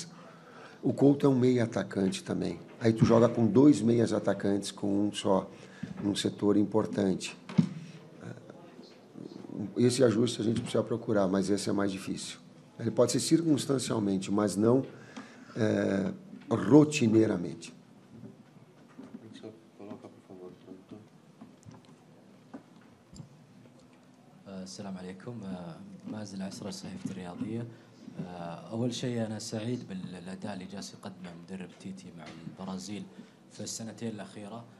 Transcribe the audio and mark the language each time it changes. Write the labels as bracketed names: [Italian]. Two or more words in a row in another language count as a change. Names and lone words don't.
[Portuguese] O Couto é um meia atacante também. Aí tu joga com 2 meias atacantes, com um só, num setor importante. Esse ajuste a gente precisa procurar, mas esse é mais difícil. Ele pode ser circunstancialmente, mas não rotineiramente. [Arabic] السلام عليكم. مازن عسرة صحيفة الرياضية. أول شيء أنا سعيد بالأداء اللي جالس يقدمه مدرب تيتي مع البرازيل في السنتين الأخيرة.